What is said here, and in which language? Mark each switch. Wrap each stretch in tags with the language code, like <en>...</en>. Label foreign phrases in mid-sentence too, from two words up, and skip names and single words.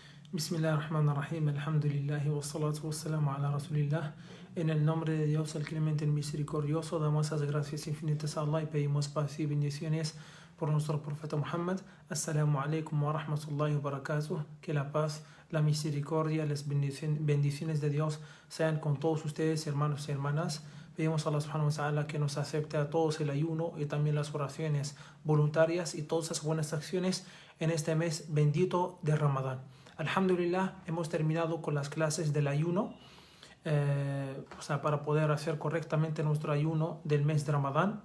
<ar>بسم الله الرحمن الرحيم، الحمد لله والصلاة والسلام على رسول الله.</ar> <es>En el nombre de Dios, el clemente y misericordioso, damos las gracias infinitas a Allah y pedimos paz y bendiciones por nuestro profeta Muhammad.</es> <ar>السلام عليكم ورحمة الله وبركاته.</ar> <es>Que la paz, la misericordia, las bendiciones de Dios sean con todos ustedes, hermanos y hermanas. Pedimos a Allah</es> <ar>سبحانه وتعالى</ar> <es>que nos acepte a todos el ayuno y también las oraciones voluntarias y todas las buenas acciones en este mes bendito de Ramadán. Alhamdulillah, hemos terminado con las clases del ayuno, para poder hacer correctamente nuestro ayuno del mes de Ramadán.</es>